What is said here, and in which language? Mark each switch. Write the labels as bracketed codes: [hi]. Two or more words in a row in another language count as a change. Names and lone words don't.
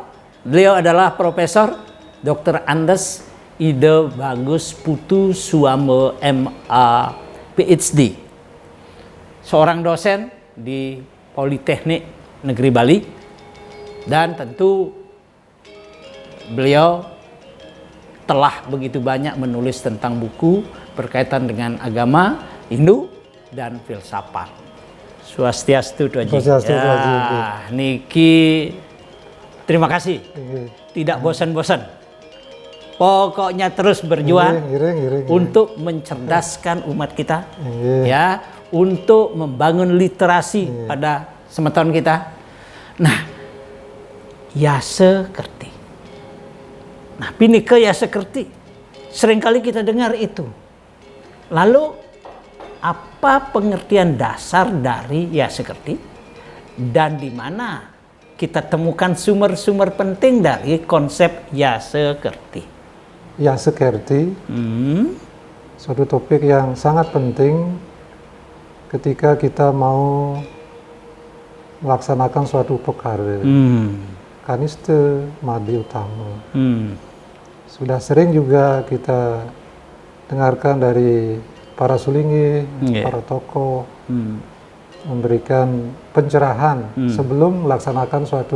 [id] Beliau adalah Profesor Dr. Andes Ide Bagus Putu Suamo MA PhD, seorang dosen di Politeknik Negeri Bali, dan tentu beliau telah begitu banyak menulis tentang buku berkaitan dengan agama Hindu dan filsafat. [ban] Swastiastu Tuaji. Swastiastu Tuaji. [id] Niki terima kasih. Tidak bosan-bosan. Pokoknya terus berjuang untuk mencerdaskan umat kita, ya, untuk membangun literasi pada semeton kita. Nah, yase kerti. Nah, pinika yase kerti. Seringkali kita dengar itu. Lalu apa pengertian dasar dari yase kerti dan di mana kita temukan sumber-sumber penting dari konsep yase kerti? Yase kerti, suatu topik yang sangat penting ketika kita mau melaksanakan suatu perkara. [ban] Kaniste madi utama. [id] Sudah sering juga kita dengarkan dari para sulingi, para tokoh memberikan pencerahan sebelum melaksanakan suatu